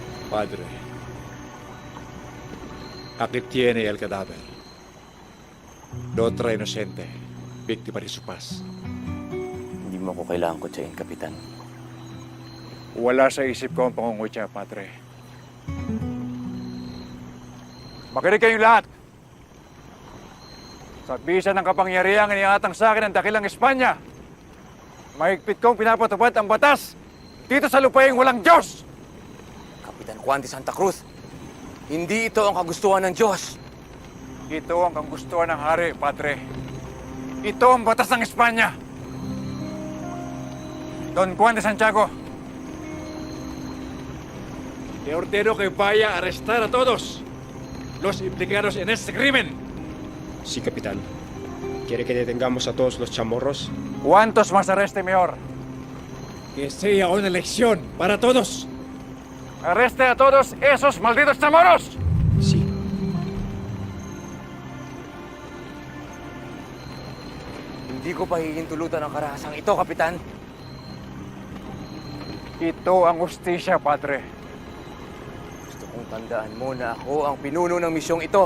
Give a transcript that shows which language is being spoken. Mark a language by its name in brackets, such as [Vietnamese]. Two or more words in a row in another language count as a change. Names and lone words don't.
[Spanish] Padre, aquí tiene el cadáver. La otra inocente, víctima de su paz. [Filipino] Hindi mo ako kailangan kutsain, Kapitan. Wala sa isip ko ang pangungutya, Padre. Makinig kayong lahat. Sa bisa ng kapangyarihang iniatang sa akin ng dakilang Espanya, mahigpit kong pinapatupad ang batas dito sa lupaing walang Diyos! Kapitan Juan de Santa Cruz, hindi ito ang kagustuhan ng Diyos. Ito ang kagustuhan ng hari, Padre. Ito ang batas ng Espanya. [Spanish] Don Juan de Santiago, te ordeno que vaya a arrestar a todos los implicados en este crimen. Sí, capitán. ¿Quiere que detengamos a todos los chamorros? ¿Cuántos más arreste mejor? Que sea una lección para todos. Arreste a todos esos malditos chamorros. Sí. [Filipino] Hindi ko pa hihintulutan ang karahasang ito, Kapitan. Ito ang justisya, Padre. Gusto kong tandaan mo na ako ang pinuno ng misyong ito.